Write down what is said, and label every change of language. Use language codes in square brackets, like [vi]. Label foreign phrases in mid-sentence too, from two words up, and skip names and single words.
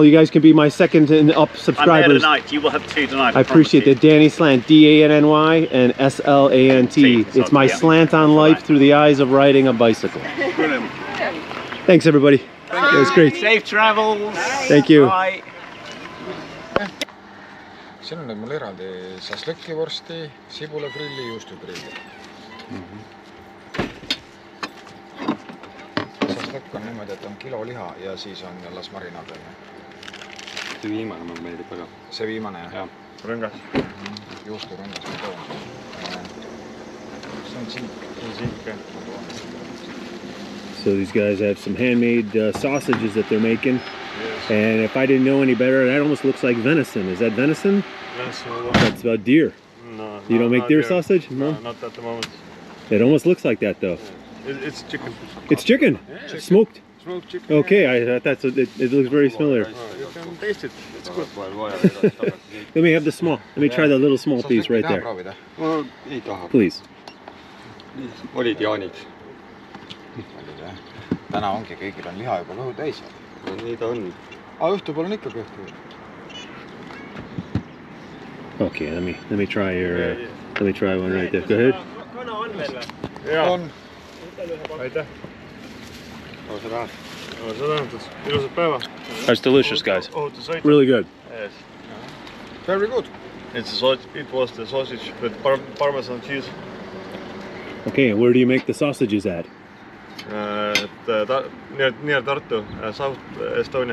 [en] You guys can be my second and up subscribers. I'm there tonight. You will have two tonight. I appreciate that. Danny Slant, D-A-N-N-Y and S-L-A-N-T. It's my slant on life through the eyes of riding a bicycle. Thanks everybody. It was great. Safe travels. Thank you. Bye. [et] Siin on mul eraldi šašlõkivorsti, sibulagrilli, juustugrilli. on niimoodi, et on kilo liha ja siis on las marinaad. See viimane mulle meeldib väga. See viimane jah? Jah, rõngas. Juusturõngas ma toon. See on siik. See on siik, jah. [en] So these guys have some handmade sausages that they're making. Yes. And if I didn't know any better, that almost looks like venison. Is that venison? Venison. That's about deer. No. You don't make deer sausage? No? Not at the moment. It almost looks like that though. It's chicken. It's chicken? Yeah, chicken. Smoked? Smoked chicken. Okay, that's it looks very similar. You can taste it. It's good. Let me have the small. Let me try the little small piece right there. No, [et] ei taha. [en] Please. [et] Olid jaanid. Täna ongi, kõigil on liha juba kõhu täis. Nii ta on. Õhtupool on ikka kõhtu. [en] Okay, let me try your let me try one right there. Go ahead. [et] Kana on veel või? Jaa. On. Aitäh. Seda tähendab. Ilusat päeva. [en] That's delicious, guys. Really good. Yes. Very good. It was the sausage with parmesan cheese. Okay, and where do you make the sausages at? Near Tartu, South Estonia.